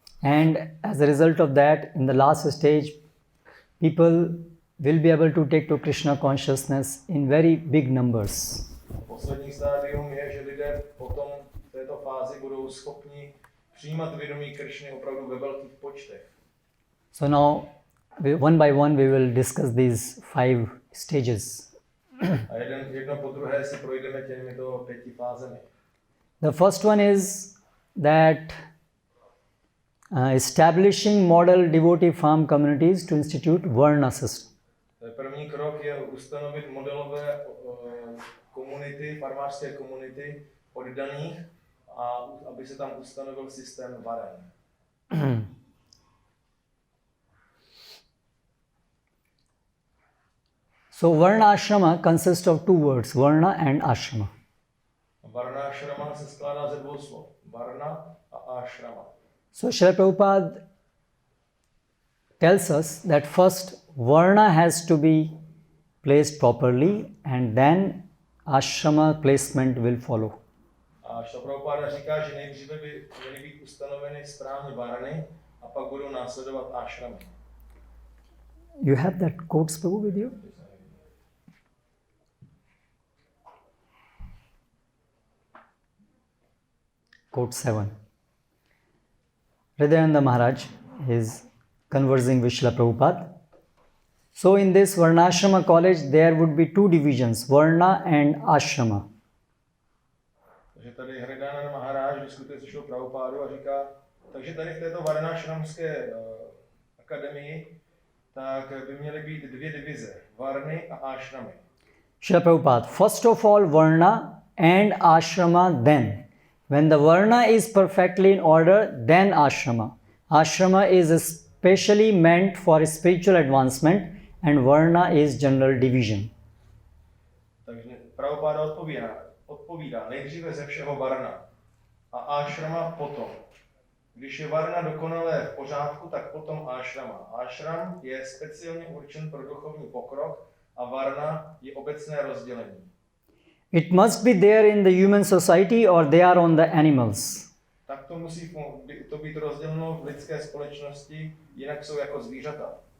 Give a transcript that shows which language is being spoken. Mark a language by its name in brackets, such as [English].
[English] And as a result of that, in the last stage, people will be able to take to Krishna consciousness in very big numbers. [Czech] Poslední stádium je, že lidé potom v této fázi budou schopni přijímat vědomí Kršny opravdu ve velkých počtech. [English] So now, one by one, we will discuss these 5 stages. [Czech] A jedno po druhé si projdeme těmito 5 fázemi. [English] The first one is that establishing model devotee farm communities to institute Varna system. [Czech] První krok je ustanovit modelové komunity, farmářské komunity oddaných, a aby se tam ustanovil systém varen. [English] So Varnashrama consists of 2 words, Varna and Ashrama. [Czech] Varnashrama se skládá ze 2 slov, Varna a Ashrama. [English] So Srila Prabhupada tells us that first Varna has to be placed properly and then Ashrama placement will follow. [Czech] A Srila Prabhupada říká, že nejdříve by měly být ustanoveny správně varny a pak budou následovat ashramy. [English] You have that quotes, Prabhu, with you? Quote 7. Hridayananda Maharaj is conversing with Srila Prabhupada. So in this Varnashrama college, there would be 2 divisions, Varna and Ashrama. [Czech] Takže tady Hridayananda Maharaj diskutuje se Srilou Prabhupádou a říká, takže tady v této Varnashramské akademii, tak by měly být 2 divize, Varny a Ashramy. [English] Srila Prabhupada, first of all Varna and Ashrama then. When the Varna is perfectly in order, then Ashrama. Ashrama is especially meant for spiritual advancement and Varna is general division. [Czech] Takže Prabhupada odpovídá nejdříve ze všeho Varna a Ashrama potom. Když je Varna dokonale v pořádku, tak potom Ashrama. Ashram je speciálně určen pro duchovní pokrok a Varna je obecné rozdělení. [English] It must be there in the human society or they are on the animals. [Czech] Tak to musí to být rozděleno v lidské společnosti, jinak jsou jako zvířata.